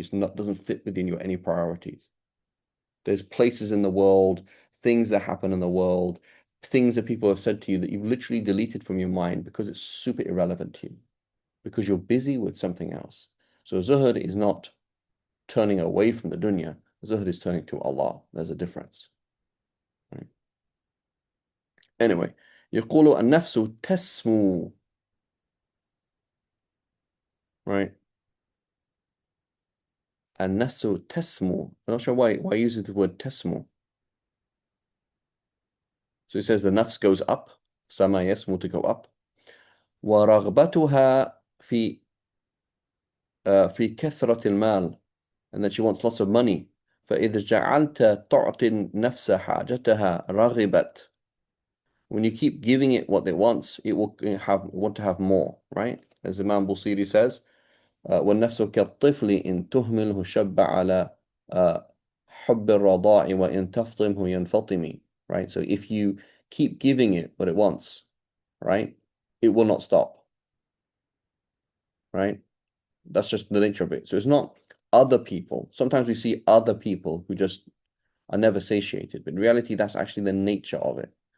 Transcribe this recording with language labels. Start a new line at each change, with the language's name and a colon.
English: It's not doesn't fit within your any priorities. There's places in the world, things that happen in the world, things that people have said to you that you've literally deleted from your mind because it's super irrelevant to you, because you're busy with something else. So zuhud is not turning away from the dunya. Zuhud is turning to Allah. There's a difference. Right? Anyway,
Arabic: يقول النفس تسمو.
English: Right?
Arabic: النفس تسمو.
English: I'm not sure why he uses the word تسمو. So he says the nafs goes up. Sama yasmu, to go up.
Arabic: ورغبتها في كثرة المال,
English: and that she wants lots of money.
Arabic: فإذا جعلت تعطي النفس حاجتها رغبت.
English: When you keep giving it what it wants, it will want to have more, right? As Imam Busiri says,
Arabic: والنفس كالطفل إن تهمله شب على حب الرضاع وإن تفطمه ينفطم.
English: Right? So if you keep giving it what it wants, right, it will not stop. Right? That's just the nature of it. So it's not other people. Sometimes we see other people who just are never satiated, but in reality, that's actually the nature of it.